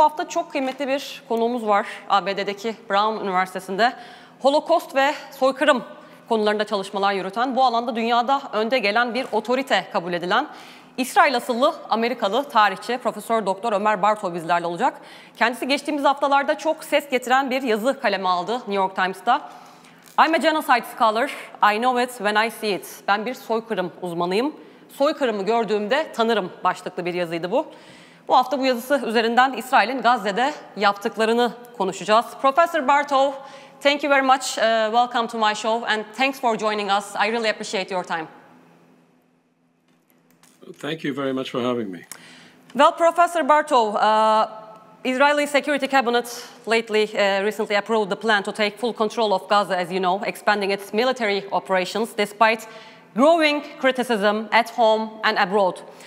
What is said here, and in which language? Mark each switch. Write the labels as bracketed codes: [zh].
[tr] Bu hafta çok kıymetli bir konuğumuz var. ABD'deki Brown Üniversitesi'nde Holokost ve soykırım konularında çalışmalar yürüten, bu alanda dünyada önde gelen bir otorite kabul edilen İsrail asıllı Amerikalı tarihçi Profesör Doktor Omer Bartov bizlerle olacak. Kendisi geçtiğimiz haftalarda çok ses getiren bir yazı kaleme aldı New York Times'ta. [en] I'm a genocide scholar, I know it when I see it. [tr] Ben bir soykırım uzmanıyım. Soykırımı gördüğümde tanırım başlıklı bir yazıydı bu. Bu hafta bu yazısı üzerinden İsrail'in Gazze'de yaptıklarını konuşacağız. [en] Professor Bartov, thank you very much. Welcome to my show and thanks for joining us. I really appreciate your time. Thank you very much for having me. Well, Professor Bartov, Israeli Security Cabinet recently approved the plan to take full control of Gaza, as you know, expanding its military operations despite growing criticism at home and abroad.